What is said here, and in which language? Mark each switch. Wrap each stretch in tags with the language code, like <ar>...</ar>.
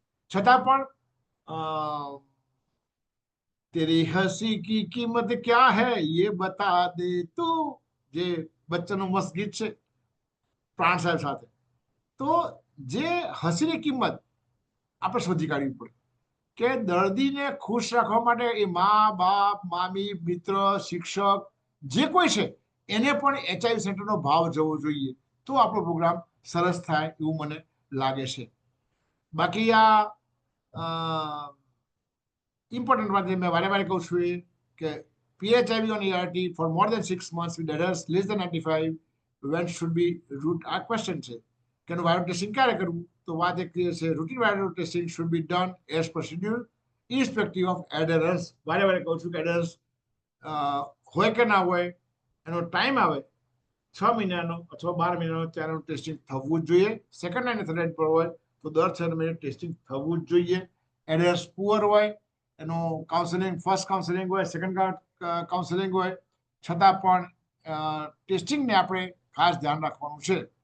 <gu>છતાં પણ</gu> <hi>તેરી હસી કી કિંમત ક્યા હૈ યે બતા દે તું,</hi> <gu>જે બચ્ચનનું મસ્ત ગીત છે પ્રાણ સાહેબ સાથે, તો જે હસીની કિંમત આપણે શોધી કાઢવી પડે કે દર્દીને ખુશ રાખવા માટે એ મા બાપ, મામી, મિત્ર, શિક્ષક જે કોઈ છે એને પણ HIV સેન્ટરનો ભાવ જવો જોઈએ. તો આપણો પ્રોગ્રામ સરસ થાય એવું મને લાગે છે. બાકી આ ઇમ્પોર્ટન્ટ વાત મેં વારે વારે કહું છું કે</gu> <en>PHIV on ERT for more than 6 months with adults less than 95 when should be root.</en> <gu>આ ક્વેશ્ચન છે કે એનું વાયરલ ટેસ્ટિંગ ક્યારે કરવું, તો વાત એક ક્લિયર છે. Routine viral testing</gu> <en>should be done as per schedule irrespective of adherence.</en> <gu>વારે વારે કહું છું કે adherence હોય કે ના હોય, એનો ટાઈમ આવે 6 મહિનાનો અથવા 12 મહિનાનો ત્યારનું ટેસ્ટિંગ થવું જ જોઈએ. સેકન્ડ લાઈન થર્ડ લાઈન પર હોય તો દર 6 મહિને ટેસ્ટિંગ થવું જ જોઈએ. એડરન્સ પુઅર હોય, એનું કાઉન્સેલિંગ ફર્સ્ટ કાઉન્સેલિંગ હોય, સેકન્ડ કાઉન્સેલિંગ હોય, છતાં પણ ટેસ્ટિંગને આપણે ખાસ ધ્યાન રાખવાનું છે.</gu>